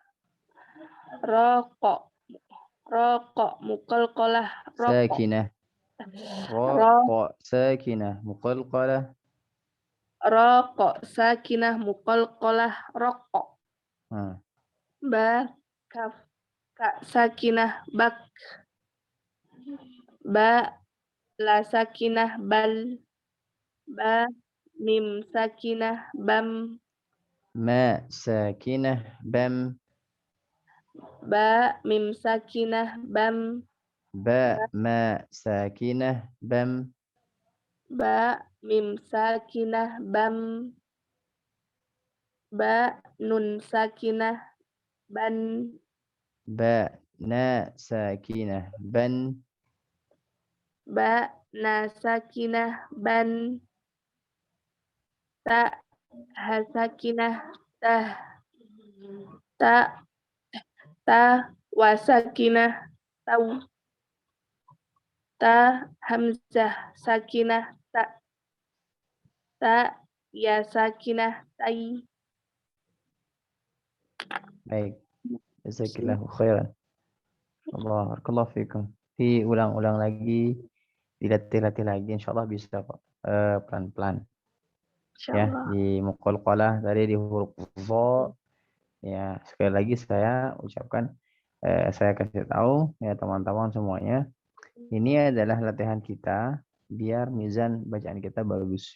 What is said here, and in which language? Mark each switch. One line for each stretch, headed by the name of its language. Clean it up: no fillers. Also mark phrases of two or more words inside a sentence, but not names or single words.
Arabic: رقا رقا مقلقلة رقا, Sakinah ra رقا ساكنة مقلقلة. رقا ساكنة مقلقلة رقا, Hmm. با كاف كا ساكنة بك, با لا ساكنة بل، با ميم ساكنة بم, ما ساكنة بم. با ميم ساكنة بم, با ما ساكنة بم. با ميم ساكنة بم، با نون ساكنة بن, با نا ساكنة بن. با نا ساكنة بن، تا ها ساكنة ته، تا وا ساكنة تو، تا همزة ساكنة تا يا ساكنة تي.
Indonesian: Baik.
Arabic: جزاكِ الله خيرا. بارك الله فيكم.
Indonesian: Diulang-ulang lagi, dilatih-latih lagi, insyaallah bisa kok. Pelan-pelan. Ya, Insyaallah. di muqalqalah tadi di huruf dha. Ya, sekali lagi saya ucapkan, saya kasih tahu ya teman-teman semuanya, ini adalah latihan kita biar mizan bacaan kita bagus.